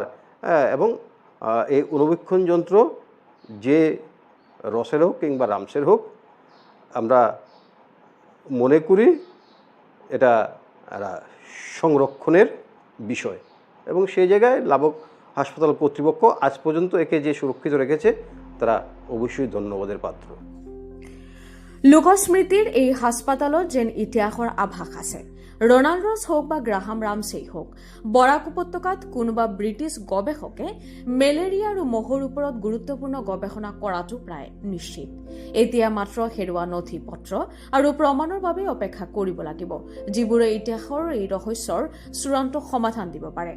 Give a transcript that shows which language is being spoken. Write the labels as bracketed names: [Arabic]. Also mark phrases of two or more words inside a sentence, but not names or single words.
[Bangla] এবং এই অনুবীক্ষণ যন্ত্র যে রসের হোক কিংবা রামসের হোক, আমরা মনে করি এটা সংরক্ষণের বিষয় এবং সেই জায়গায় লাবক হাসপাতাল কর্তৃপক্ষ আজ পর্যন্ত একে যে সুরক্ষিত রেখেছে তারা অবশ্যই ধন্যবাদের পাত্র। [Assamese] লোকস্মৃতিৰ এই হাস্পাতালত যেন ইতিহাসৰ আভাস আছে। ৰনাল্ড ৰছ হওক বা গ্ৰাহাম ৰামছেই হওক, বৰাক উপত্যকাত কোনোবা ব্ৰিটিছ গৱেষকে মেলেৰিয়া আৰু মহৰ ওপৰত গুৰুত্বপূৰ্ণ গৱেষণা কৰাটো প্ৰায় নিশ্চিত। এতিয়া মাত্ৰ হেৰুৱা নথি পত্ৰ আৰু প্ৰমাণৰ বাবে অপেক্ষা কৰিব লাগিব, যিবোৰে ইতিহাসৰ এই ৰহস্যৰ চূড়ান্ত সমাধান দিব পাৰে।